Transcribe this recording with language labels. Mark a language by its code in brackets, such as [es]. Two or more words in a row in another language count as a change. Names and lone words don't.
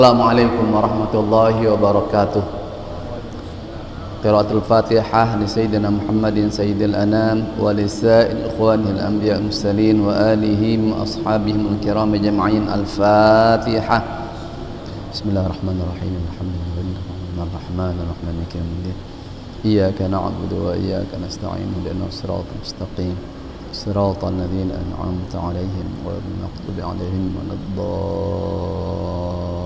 [ar] السلام عليكم ورحمة الله وبركاته. قراءة الفاتحة لسيدنا محمد سيد الأنام ولسائر إخوانه الأنبياء المرسلين وآلهم وأصحابهم الكرام أجمعين. Al-Fatihah. بسم الله الرحمن الرحيم. الحمد لله الرحمن الرحيم مالك يوم الدين. إياك نعبد وإياك نستعين اهدنا الصراط المستقيم. صراط الذين أنعمت عليهم غير المغضوب عليهم ولا الضالين.